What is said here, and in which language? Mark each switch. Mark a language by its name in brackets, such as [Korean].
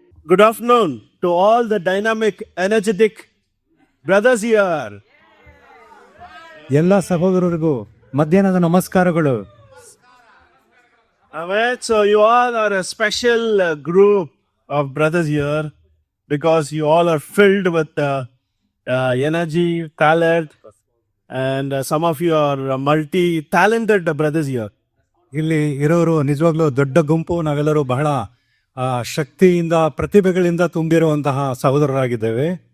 [English] Good afternoon to all the dynamic, energetic brothers here. [Kannada] ಎಲ್ಲ ಸಹೋದರರಿಗೂ ಮಧ್ಯಾಹ್ನದ ನಮಸ್ಕಾರಗಳು. [English] Amen. So you all are a special group of brothers here because you all are filled with energy, talent, and some of you are multi-talented brothers here. [Kannada] ಇಲ್ಲಿ ಇರೋರು ನಿಜವಾಗ್ಲೂ ದೊಡ್ಡ ಗುಂಪು. ನಾವೆಲ್ಲರೂ ಬಹಳ ಶಕ್ತಿಯಿಂದ ಪ್ರತಿಭೆಗಳಿಂದ ತುಂಬಿರುವಂತಹ ಸಹೋದರರಾಗಿದ್ದೇವೆ.